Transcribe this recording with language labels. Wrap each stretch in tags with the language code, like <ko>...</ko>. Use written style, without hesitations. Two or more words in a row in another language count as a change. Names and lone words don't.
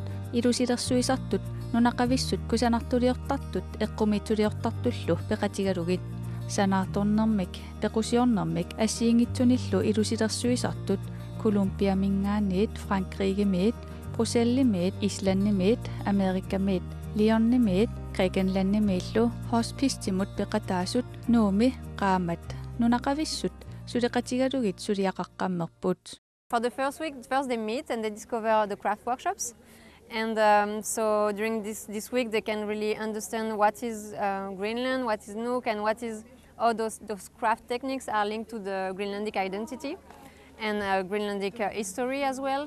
<kl>ilusilersuisartut nunaqavissut kusanartuliortartut eqqumituliortartullu peqatigalugit sanaatornermik pequsiornermik assiingitsunillu ilusilersuisartut Kolumbiamingaanniit Frankrigimiit Brusellimiit Islannimiit Amerikamiit Lionnimiit Grækenlandimiillu hospicimut peqataasut nuumi qaamat nunaqavissut suliqatigalugit suliaqaqqammerput.</kl> <en>For the first week, first they meet and they discover the craft workshops. And so during this week they can really understand what is Greenland, what is Nuuk, and what is how those craft techniques are linked to the Greenlandic identity and Greenlandic history as well.</en>